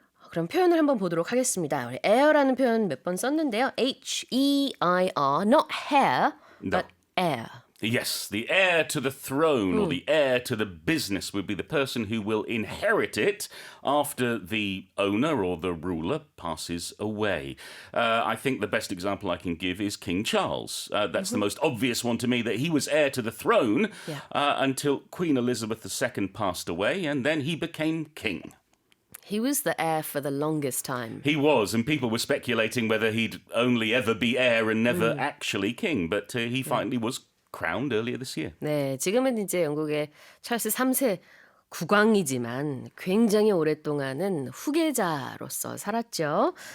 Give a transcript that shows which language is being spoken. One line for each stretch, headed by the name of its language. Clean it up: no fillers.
Korean: 그럼 표현을 한번 보도록 하겠습니다. 우리 heir라는 표현 몇 번 썼는데요.
English: H-E-I-R, not hair, but heir. Yes, the heir to the throne or the heir to the business would be the person who will inherit it after the owner or the ruler passes away. I think the best example I can give is King Charles. That's the most obvious one to me, that he was heir to the throne until Queen Elizabeth II passed away, and then he became king. He was the heir for the longest time. He was, and people were speculating whether he'd only ever be heir and never actually king, but he finally was crowned earlier this year.
Korean: 네, 지금은 이제 영국의 찰스 3세 국왕이지만 굉장히 오랫동안은 후계자로서 살았죠.